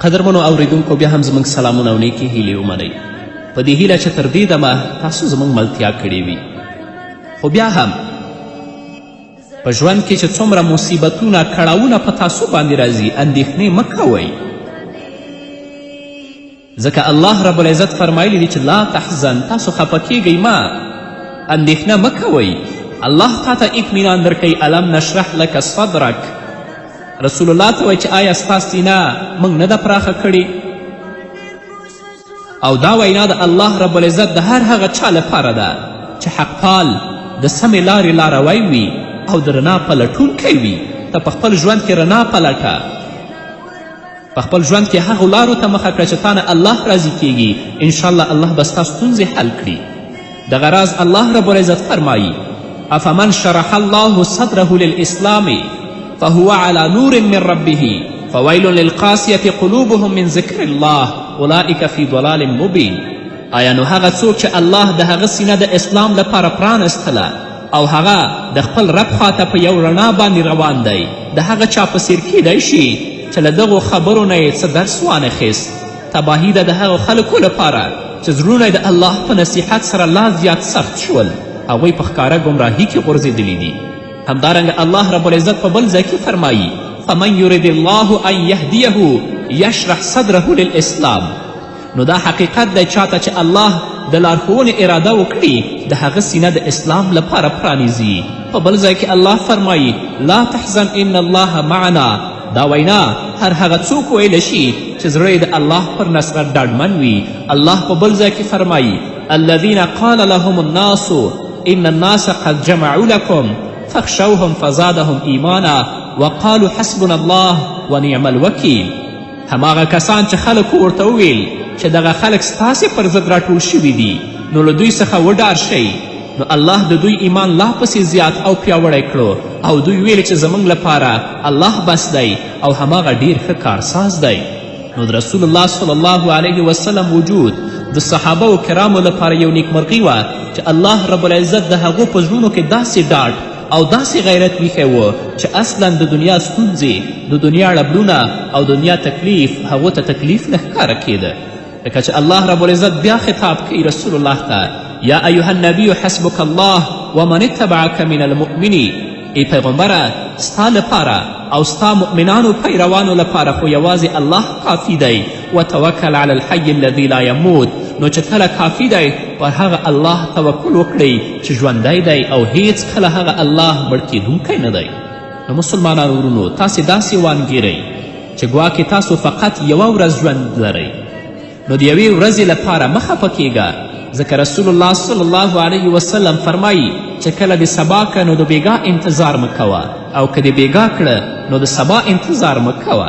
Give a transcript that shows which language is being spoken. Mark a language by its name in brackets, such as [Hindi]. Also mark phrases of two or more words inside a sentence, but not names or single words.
[Pashto] قدرمنو اوریدونکو بیا هم زموږ سلامونه او نیکې هیلې ومنئ په دې هیله چې تر دې دمه تاسو زموږ ملتیا کړې وي خو بیا هم په ژوند کې چې څومره مصیبتونه کړاوونه په تاسو باندې راځي اندېښنې مه کوئ ځکه الله رب العزت فرمایلی دی چې [Arabic] لا تحزن [Pashto] تاسو خفه کیږئ مه اندېښنه مه کوئ الله تا ته اطمینان درکوي [Arabic] الم نشرح لک صدرک [Pashto] رسول الله ته وایي چې آیا ستا سینه موږ نه ده پراخه کړې او دا وینا د الله رب العزت د هر هغه چا لپاره ده چې حق پال د سمې لارې لاروی وي او د رڼا پلټونکی وي ته په خپل ژوند کې رڼا پلټه په خپل ژوند کې هغو لارو ته مخه کړه چې تا نه الله راضي کیږي انشاءالله الله به ستا ستونزې حل کړي دغه راز الله رب العزت فرمایي [Arabic] افمن شرح الله صدره للاسلام فهو على نور من ربه فویل للقاسیة قلوبهم من ذکر الله اولئک فی ضلال مبین [Pashto] آیا نو هغه څوک چې الله د هغه سینه د اسلام لپاره پرانستله او هغه د خپل رب خواته په یو رڼا باندې روان دی د هغه چا په څیر کیدی شي چې له دغو خبرو نه یې څه درس وانخیست تباهي ده د هغو خلکو لپاره چې زړونه یې د الله په نصیحت سره لا زیات سخت شول هغوی په ښکاره ګمراهي کې غورځېدلي دي همدارنګه الله رب العزت په بل ځای کې فرمایي فمن [Arabic] یرد الله ان یهدیه یشرح صدره للاسلام [Pashto] نو دا حقیقت دی چاته چې الله د لارښوونې اراده وکړي د هغه سینه د اسلام لپاره پرانیزي په بل ځای کې الله فرمایي [Arabic] لا تحزن ان الله معنا [Pashto] دا وینا هر هغه څوک ویلی شي چې زړه د الله پر نصرت ډاډمن وي الله په بل ځای کې فرمایي [Arabic] الذین قال لهم الناس ان الناس قد جمعوا لكم فاخشوهم فزادهم ایمانا وقالوا حسبنا الله ونعم الوکیل [Pashto] هماغه کسان چې خلکو ورته وویل چې دغه خلک ستاسې پر ضد راټول شوي دي نو له دوی څخه وډار شئ نو الله د دوی ایمان لا پسې زیات او پیاوړی کړو او دوی ویل چې زموږ لپاره الله بس دی او هماغه ډیر ښه کارساز دی نو د رسول الله [Arabic] صلی الله علیه وسلم [Pashto] وجود د صحابه و کرامو لپاره یو نیکمرغي وه چې الله رب العزت د هغو په زړونو کې داسې ډاډ او داسې غیرت ویښی و چې اصلا د دنیا ستونزې د دنیا ړبلونه او دنیا تکلیف هغو ته تکلیف نه ښکاره کیده. لکه چې الله رب العزت بیا خطاب کوي رسول الله ته، [Arabic] یا ایها النبی حسبک الله ومن اتبعک من المؤمنین. [Pashto] ای پیغمبره ستا لپاره او ستا مؤمنانو پیروانو لپاره خو یوازې الله کافي دی. [Arabic] وتوکل علی الحی الذي لا یموت. [Pashto] نو چې کله کافي دی پر هغه الله توکل وکړئ چې ژوندی دی او هیڅ کله هغه الله مړ کیدونکی نه دی. نو مسلمانانو ورونو تاسې داسې وانګیرئ چې ګواکې تاسو فقط یوه ورځ ژوند لرئ، نو د یوې ورځې لپاره مه خفه کیږه، ځکه رسول الله [Arabic] صلی الله علیه وسلم [Pashto] فرمایي چې کله د سبا که نو د بیګا انتظار مه کوه، او که د بیګا کړه نو د سبا انتظار مه کوه.